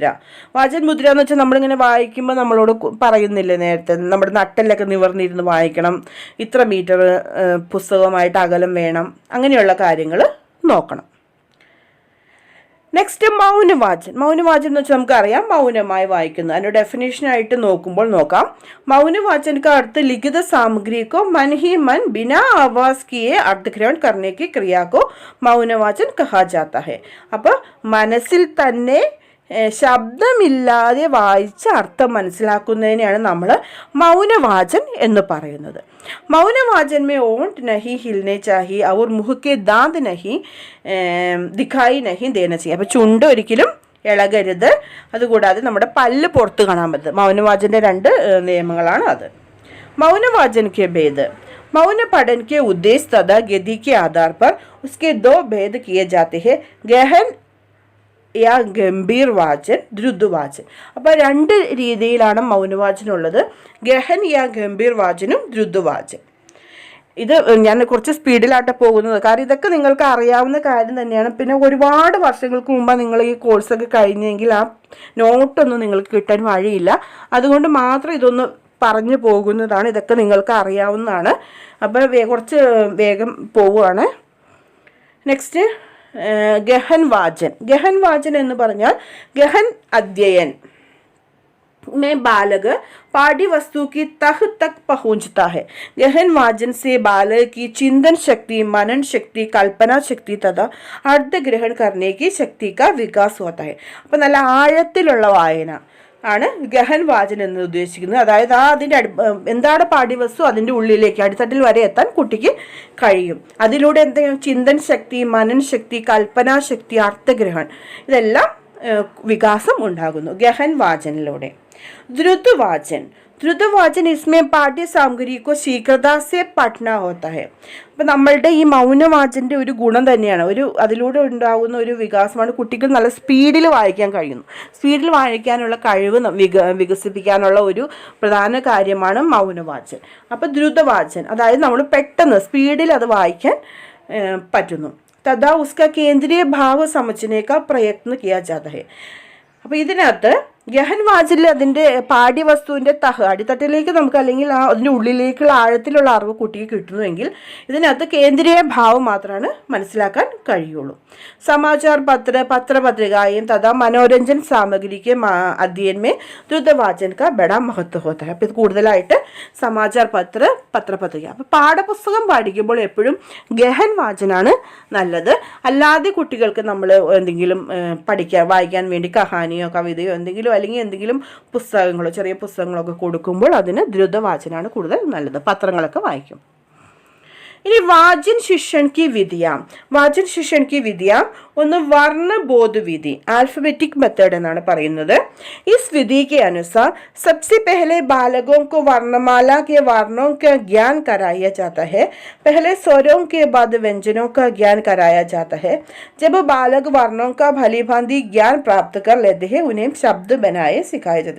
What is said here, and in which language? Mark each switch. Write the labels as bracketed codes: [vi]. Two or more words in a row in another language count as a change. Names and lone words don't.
[ml] വാചൻ മുദ്ര എന്ന് വെച്ചാൽ നമ്മളിങ്ങനെ വായിക്കുമ്പോൾ നമ്മളോട് പറയുന്നില്ലേ നേരത്തെ, നമ്മുടെ നട്ടെല്ലൊക്കെ നിവർന്നിരുന്ന് വായിക്കണം, ഇത്ര മീറ്റർ പുസ്തകമായിട്ട് അകലം വേണം, അങ്ങനെയുള്ള കാര്യങ്ങൾ നോക്കണം. നെക്സ്റ്റ് മൗനവാചൻ. മൗനവാചൻ എന്ന് വെച്ചാൽ നമുക്കറിയാം മൗനമായി വായിക്കുന്നത്. അതിൻ്റെ ഡെഫിനേഷനായിട്ട് നോക്കുമ്പോൾ നോക്കാം. [hi] മൗനവാചൻ का अर्थ लिखित सामग्री को मन ही मन बिना आवाज किए अर्थग्रहण करने की क्रिया को മൗനവാചൻ कहा जाता है. [ml] അപ്പോൾ മനസ്സിൽ തന്നെ ശബ്ദമില്ലാതെ വായിച്ച് അർത്ഥം മനസ്സിലാക്കുന്നതിനെയാണ് നമ്മൾ മൗനവാചൻ എന്ന് പറയുന്നത്. [hi] मौनवाचन में ओंठ नहीं हिलने चाहिए और मुँह के दांत नहीं दिखाई नहीं देना चाहिए. [ml] അപ്പോൾ ചുണ്ട് ഒരിക്കലും ഇളകരുത്, അതുകൂടാതെ നമ്മുടെ പല്ല് പുറത്ത് കാണാൻ പറ്റും. മൗനവാചൻ്റെ 2 നിയമങ്ങളാണ് അത്. [hi] मौनवाचन के भेद. मौन पठन के उद्देश्य तथा गति के आधार पर उसके 2 भेद किए जाते हैं, गहन या गंभीर वाचन, द्रुत वाचन. [ml] അപ്പോൾ 2 രീതിയിലാണ് മൗനവാചനുള്ളത്, [hi] गहन या गंभीर [ml] വാചനും ദ്രുത് വാചൻ. ഇത് ഞാൻ കുറച്ച് സ്പീഡിലായിട്ട് പോകുന്നത്, കാരണം ഇതൊക്കെ നിങ്ങൾക്ക് അറിയാവുന്ന കാര്യം തന്നെയാണ്. പിന്നെ ഒരുപാട് വർഷങ്ങൾക്ക് മുമ്പ് നിങ്ങൾ ഈ കോഴ്സൊക്കെ കഴിഞ്ഞെങ്കിൽ ആ നോട്ടൊന്നും നിങ്ങൾക്ക് കിട്ടാൻ വഴിയില്ല. അതുകൊണ്ട് മാത്രം ഇതൊന്ന് പറഞ്ഞു പോകുന്നതാണ്. ഇതൊക്കെ നിങ്ങൾക്ക് അറിയാവുന്നതാണ്. അപ്പോൾ കുറച്ച് വേഗം പോവുകയാണ്. നെക്സ്റ്റ് ഗഹൻ വാചൻ. [hi] गहन वाचन [ml] എന്ന് പറഞ്ഞാൽ [hi] गहन अध्ययन में बालक पाठ्य वस्तु की तह तक पहुंचता है. गहन वाचन से बालक की चिंतन शक्ति, मनन शक्ति, कल्पना शक्ति तथा अर्थ ग्रहण करने की शक्ति का विकास होता है. [ml] അപ്പോൾ നല്ല ആഴത്തിലുള്ള വായന ആണ് ഗഹൻ വാചൻ എന്ന് ഉദ്ദേശിക്കുന്നത്. അതായത് അതിൻ്റെ എന്താണ് പാഠ്യവസ്തു അതിൻ്റെ ഉള്ളിലേക്ക് അടിത്തട്ടിൽ വരെ എത്താൻ കുട്ടിക്ക് കഴിയും. അതിലൂടെ എന്തെങ്കിലും [hi] चिंतन शक्ति, मनन शक्ति, कल्पना शक्ति, अर्थग्रहण [ml] ഇതെല്ലാം വികാസം ഉണ്ടാകുന്നു ഗഹൻ വാചനിലൂടെ. [hi] द्रुत वाचन. द्रुत वाचन इसमें पाठ्य सामग्री को शीघ्रता से पढ़ना होता है. [ml] അപ്പം നമ്മളുടെ ഈ മൗനവാചൻ്റെ ഒരു ഗുണം തന്നെയാണ്, അതിലൂടെ ഉണ്ടാകുന്ന ഒരു വികാസമാണ് കുട്ടികൾ നല്ല സ്പീഡിൽ വായിക്കാൻ കഴിയുന്നു. സ്പീഡിൽ വായിക്കാനുള്ള കഴിവ് വികസിപ്പിക്കാനുള്ള ഒരു പ്രധാന കാര്യമാണ് മൗനവാചൻ. അപ്പോൾ ദ്രുതവാചൻ അതായത് നമ്മൾ പെട്ടെന്ന് സ്പീഡിൽ അത് വായിക്കാൻ പറ്റുന്നു. [hi] तथा उसका केंद्रीय भाव സമझने का प्रयत्न किया जाता है. [ml] അപ്പോൾ ഇതിനകത്ത് ഗഹൻ വാചനിൽ അതിൻ്റെ പാഠ്യവസ്തുവിൻ്റെ അടിത്തട്ടിലേക്ക് നമുക്ക് അല്ലെങ്കിൽ അതിൻ്റെ ഉള്ളിലേക്കുള്ള ആഴത്തിലുള്ള അറിവ് കുട്ടിക്ക് കിട്ടുന്നുവെങ്കിൽ ഇതിനകത്ത് കേന്ദ്രീയ ഭാവം മാത്രമാണ് മനസ്സിലാക്കാൻ കഴിയുള്ളൂ. [hi] समाचार पत्रपत्रिका तथा मनोरंजन सामग्री के अध्ययन में द्रुतवाचन का बड़ा महत्व होता है. [ml] അപ്പോൾ ഇത് കൂടുതലായിട്ട് [hi] समाचार पत्रपत्रिका. [ml] അപ്പോൾ പാഠപുസ്തകം പഠിക്കുമ്പോൾ എപ്പോഴും ഗഹൻ വാചനാണ് നല്ലത്. അല്ലാതെ കുട്ടികൾക്ക് നമ്മൾ എന്തെങ്കിലും വായിക്കാൻ വേണ്ടി കഹാനിയോ കവിതയോ എന്തെങ്കിലും അല്ലെങ്കിൽ എന്തെങ്കിലും പുസ്തകങ്ങളോ ചെറിയ പുസ്തകങ്ങളൊക്കെ കൊടുക്കുമ്പോൾ അതിന് ദ്രുതവാചനാണ് കൂടുതൽ നല്ലത്. പത്രങ്ങളൊക്കെ വായിക്കും. ഇനി [hi] वाचन शिक्षण की विधियां. वाचन शिक्षण की विधियां ഒന്ന് वर्णबोध विधि, [en] alphabetic method [ml] എന്നാണ് പറയുന്നത്. [hi] इस विधि के अनुसार सबसे पहले बालकों को वर्णमाला के वर्णों का ज्ञान कराया जाता है. पहले स्वरों के बाद व्यंजनों का ज्ञान कराया जाता है. जब बालक वर्णों का भलीभांति ज्ञान प्राप्त कर लेते हैं उन्हें शब्द बनाए सिखाया जाता है.